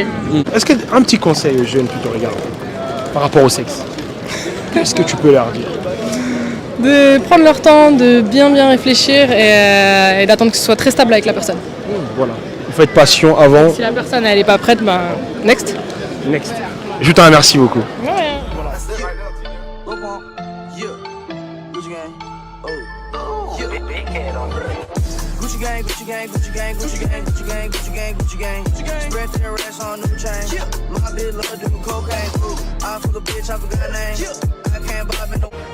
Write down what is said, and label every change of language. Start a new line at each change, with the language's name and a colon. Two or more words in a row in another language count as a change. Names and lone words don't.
French: Est-ce qu'un petit conseil aux jeunes qui te regardent par rapport au sexe? Qu'est-ce que tu peux leur dire? de prendre leur temps, de bien réfléchir et d'attendre que ce soit très stable avec la personne. Voilà. Vous faites patient avant. Si la personne elle est pas prête, ben next. Next. Je te remercie beaucoup.
English: Gucci gang, Gucci gang, Gucci gang, Gucci gang, Gucci gang, Gucci gang, Gucci gang. Spread their racks on new chain. My bitch love doing cocaine. I fuck a bitch, I forgot her name. I can't buy me no.